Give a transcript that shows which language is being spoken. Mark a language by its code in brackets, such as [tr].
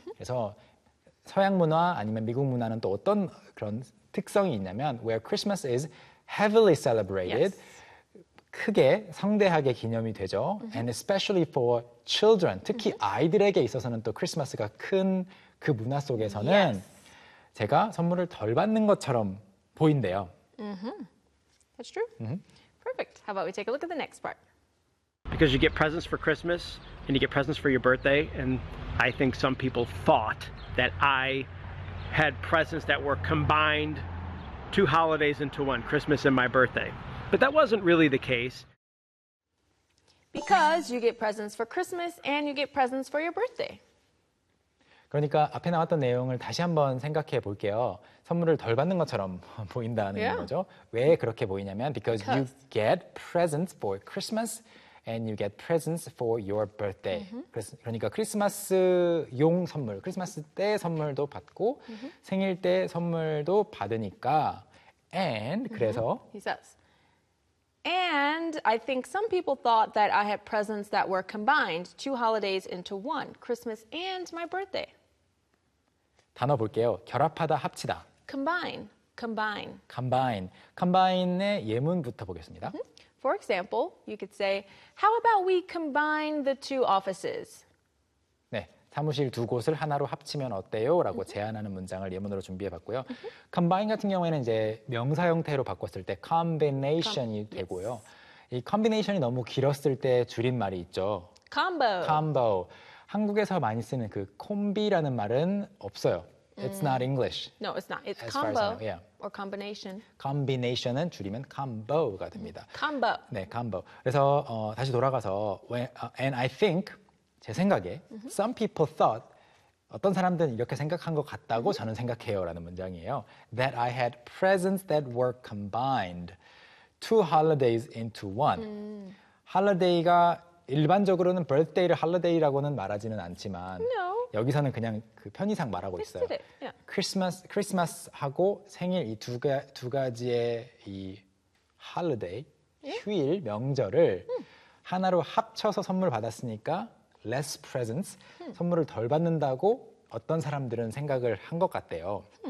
[ko] 그래서 서양 문화 아니면 미국 문화는 또 어떤 그런 특성이 있냐면 [en] where Christmas is heavily celebrated, yes. [ko] 크게 성대하게 기념이 되죠. [en] And especially for children, [ko] 특히 아이들에게 있어서는 또 크리스마스가 큰 그 문화 속에서는 [en] yes. [ko] 제가 선물을 덜 받는 것처럼 보인대요. [en] That's true. Perfect. How about we take a look at the next part? Because you get presents for Christmas and you get presents for your birthday and I think some people thought that I had presents that were combined two holidays into one, Christmas and my birthday. But that wasn't really the case. Because you get presents for Christmas and you get presents for your birthday. [ko] 그러니까 앞에 나왔던 내용을 다시 한번 생각해 볼게요. 선물을 덜 받는 것처럼 보인다는 [en] yeah. [ko] 거죠. 왜 그렇게 보이냐면 [en] because you get presents for Christmas and you get presents for your birthday. Mm-hmm. [ko] 그러니까 크리스마스용 선물, 크리스마스 때 선물도 받고 mm-hmm. 생일 때 선물도 받으니까 and 그래서 [en] mm-hmm. He says, and I think some people thought that I had presents that were combined two holidays into one, Christmas and my birthday. [ko] 단어 볼게요. 결합하다, 합치다. [en] Combine. [ko] Combine의 예문부터 보겠습니다. Mm-hmm. [en] For example, you could say, how about we combine the two offices? [ko] 네, 사무실 두 곳을 하나로 합치면 어때요? 라고 mm-hmm. 제안하는 문장을 예문으로 준비해봤고요. Mm-hmm. Combine 같은 경우에는 이제 명사 형태로 바꿨을 때 combination이 되고요. [en] Yes. [ko] 이 combination이 너무 길었을 때 줄임말이 있죠. [en] Combo. [ko] 한국에서 많이 쓰는 그 콤비라는 말은 없어요. [en] It's not English. No, it's not. It's combo or combination. [ko] Combination은 줄이면 combo가 됩니다. [en] Combo. [ko] 네, combo. 그래서 다시 돌아가서 [en] and I think, [ko] 제 생각에 mm-hmm. [en] some people thought, [ko] 어떤 사람들은 이렇게 생각한 것 같다고 mm-hmm. 저는 생각해요 라는 문장이에요. [en] That I had presents that were combined two holidays into one. [ko] Holiday가 일반적으로는 birthday를 holiday라고는 말하지는 않지만 [en] No. [ko] 여기서는 그냥 그 편의상 말하고 있어요. [en] Yeah. [ko] Christmas하고 생일 이 두 가지의 이 holiday, [en] yeah. [ko] 휴일, 명절을 하나로 합쳐서 선물 받았으니까 [en] less presents, [ko] 선물을 덜 받는다고 어떤 사람들은 생각을 한 것 같대요.